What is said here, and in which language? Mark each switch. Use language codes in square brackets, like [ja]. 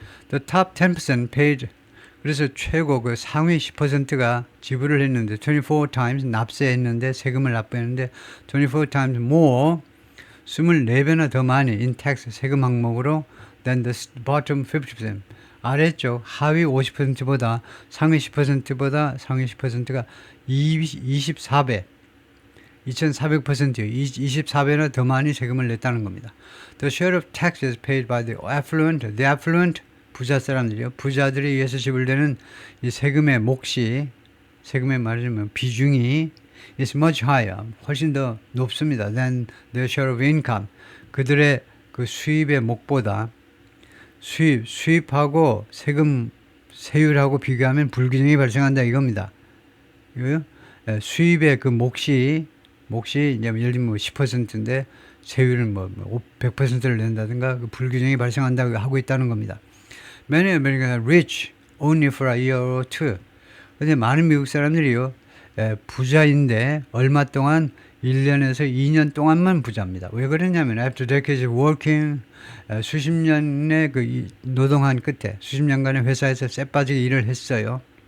[en] The top 10% paid, 그래서 최고 그 상위 10%가 지불을 했는데 24 times 납세했는데 세금을 납부했는데 24 times more 24배나 더 많이 in tax 세금 항목으로 than the bottom 50%. [ko] 아래쪽 하위 50%보다 상위 10%보다 상위 10%가 24배 2400% 24배나 더 많이 세금을 냈다는 겁니다. [en] The share of taxes paid by the affluent 부자 사람들이요. [ko] 부자들에 의해서 지불되는 이 세금의 몫이 세금의 말하자면 비중이 is much higher 훨씬 더 높습니다. than the share of income 그들의 그 수입의 몫보다 수입하고 세율하고 비교하면 불균형이 발생한다 이겁니다. 이거요? 수입의 그 몫이 이제 예를 들면 10%인데 세율은 100%를 낸다든가 그 불균형이 발생한다고 하고 있다는 겁니다. [en] Many Americans are rich only for a year or two. [ko] 근데 많은 미국 사람들이요 부자인데 얼마 동안 1년에서 2년 동안만 부자입니다. 왜 그러냐면 after decades of working 수십 년의 그 노동한 끝에 수십 년간의 회사에서 쎄빠지게 일을 했어요.